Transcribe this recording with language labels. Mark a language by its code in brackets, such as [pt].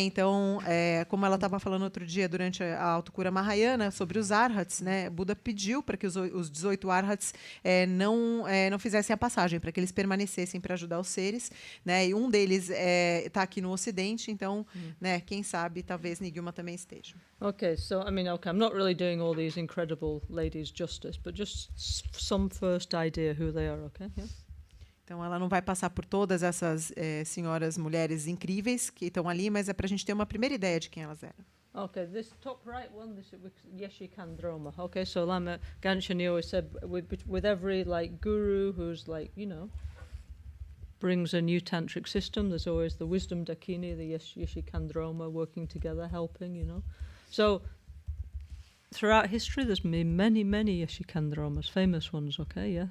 [pt] Então, como ela estava falando outro dia durante a autocura Mahayana sobre os arhats, né? Buda pediu para que os 18 arhats não fizessem a passagem, para que eles permanecessem para ajudar os seres, né? E um deles está aqui no Ocidente, então, né? Quem sabe, talvez Nigilma também esteja. [en] Okay, so I mean, okay, I'm not really doing all these incredible ladies justice, but just some first idea who they are, okay? Yeah. [pt] Então, ela não vai passar por todas essas senhoras, mulheres incríveis que estão ali, mas é para a gente ter uma primeira ideia de quem elas eram. [en] Okay, this top right one, this is Yeshikandroma. Okay, so Lama Ganchen always said with every like guru who's like, you know, brings a new tantric system, there's always the wisdom dakini, the Yeshikandroma working together, helping, you know. So throughout history, there's been many Yeshikandromas, famous ones, okay, yeah.